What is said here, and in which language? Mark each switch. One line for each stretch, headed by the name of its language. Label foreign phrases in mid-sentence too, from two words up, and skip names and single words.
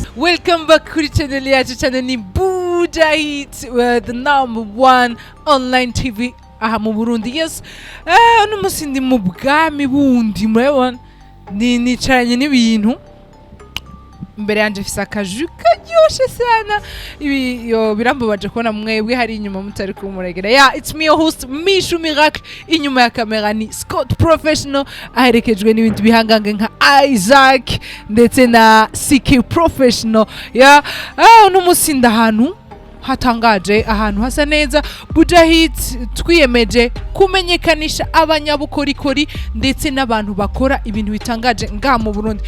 English: Welcome back
Rundi: kuri channel yacu channel ni Bujahit,
English: the #1 online TV
Rundi: aha mu Burundi. Yes, uno musi ndi mu bwami bundi murabona nicaranye n'ibintu mbere yanje fisa akaju karyoshe sana ibi birambabaje kubona mwebwe hari inyuma mutari kumuregera.
English: Yeah, it's me your host Mishu Miracle,
Rundi: inyuma ya kamera ni Scott Professional aherekejwe n'ibindi bihangange nka Isaac ndetse na KIKI Professional. Yeah, uno musi ndahantu hatangaje, ahantu hasa neza. Bujahit twiyemeje kumenyekanisha abanyabukorikori ndetse n'abantu bakora ibintu bitangaje nga mu Burundi.